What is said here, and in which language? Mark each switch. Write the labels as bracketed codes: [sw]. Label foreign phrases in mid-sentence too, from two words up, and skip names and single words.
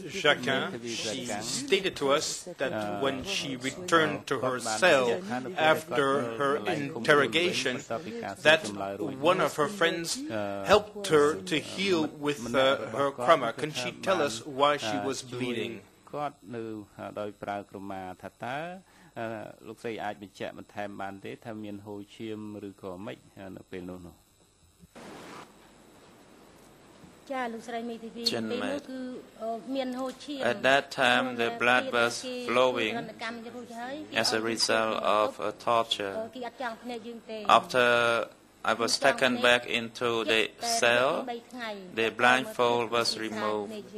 [en] Jacquin, she stated to us that when she returned to her cell after her interrogation, that one of her friends helped her to heal with her trauma. Can she tell us why she was bleeding? [km] គាត់នៅដោយប្រើក្រមាថាតើលោកស្រីអាចបញ្ជាក់បន្ថែមបានទេថាមានហូរឈាមឬក៏មិននៅពេលនោះនោះ [en] At that time, the blood was flowing as a result of a torture. After I was taken back into the cell, the blindfold was removed.